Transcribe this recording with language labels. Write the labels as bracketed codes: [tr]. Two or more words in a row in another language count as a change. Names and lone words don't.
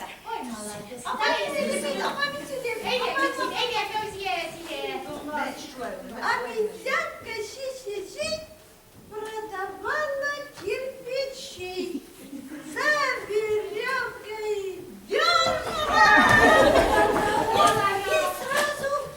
[tr] Ama bitirdim, ama bitirdim. Evet, Fevziye, size. [ru] Аминьяка шиши, продавала кирпичи за веревкой дернула. И сразу